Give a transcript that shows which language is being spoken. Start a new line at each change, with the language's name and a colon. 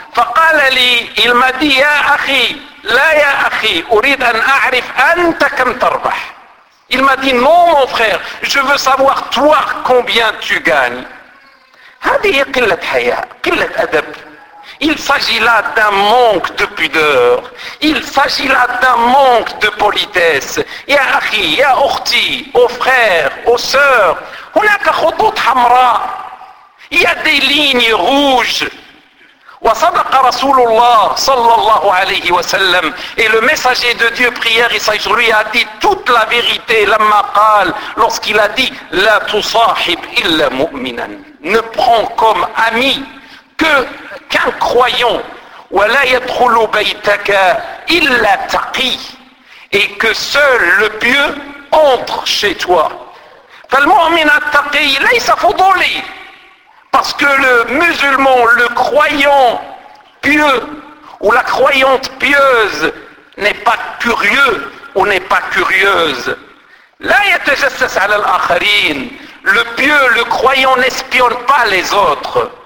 Arabic: فقال لي,
French: il m'a dit,
Arabic: يا أخي, لا يا أخي, أريد أن أعرف أنت كم تربح.
French: Il m'a dit, non mon frère, je veux savoir toi combien tu gagnes.
Arabic: هذه قلة حياء, قلة أدب.
French: Il s'agit là d'un manque de pudeur. Il s'agit là d'un manque de politesse.
Arabic: يا أخي, يا أختي,
French: au frère, aux sœurs,
Arabic: هناك خطوط حمراء.
French: Il y a des lignes rouges.
Arabic: وصدق رسول الله صلى الله عليه وسلم.
French: Et le messager de Dieu, prière et sage, lui a dit toute la vérité
Arabic: لما قال,
French: lorsqu'il a dit,
Arabic: لا تصاحب إلا مؤمنا.
French: Ne prend comme ami qu'un croyant.
Arabic: ولا يدخل بيتك إلا تقي.
French: Et que seul le pieux entre chez toi.
Arabic: فالمؤمن التقي ليس فضولي.
French: Parce que le musulman, le croyant pieux ou la croyante pieuse n'est pas curieux ou n'est pas curieuse.
Arabic: La yatajassas ala al-akharin.
French: Le pieux, le croyant n'espionne pas les autres.